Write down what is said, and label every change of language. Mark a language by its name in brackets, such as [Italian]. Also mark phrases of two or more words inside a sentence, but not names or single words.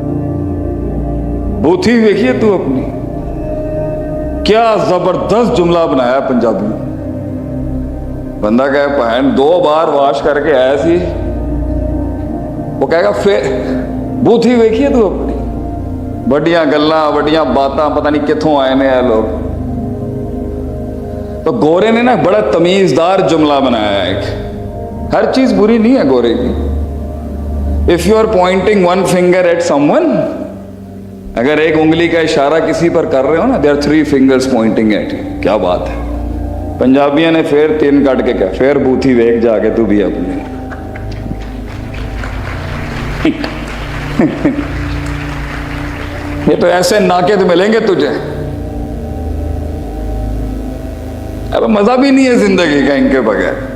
[Urdu] بوتھی دیکھیے تو اپنی، کیا زبردست جملہ بنایا پنجابی بندہ، کہے پہن 2 بار واش کر کے آیا سی، وہ کہے گا بوتھی ویکھیے تو اپنی، بڑیاں گلاں بڑیاں باتاں، پتہ نہیں کتھوں آئے نے یہ لوگ۔ تو گورے نے نا بڑا تمیزدار جملہ بنایا ہے، ایک ہر چیز بری نہیں ہے گورے کی۔ [English] if you are pointing one finger at someone، [Urdu] اگر ایک انگلی کا اشارہ کسی پر کر رہے ہو نا، [English] there are 3 fingers pointing at you، [Urdu] کیا بات ہے۔ پنجابیوں نے پھر 3 کٹ کے کہا، پھر بوتھی ویکھ جا کے تو بھی اپنے۔ یہ تو ایسے ناقد ملیں گے تجھے، اب مزہ بھی نہیں ہے زندگی کا ان کے بغیر۔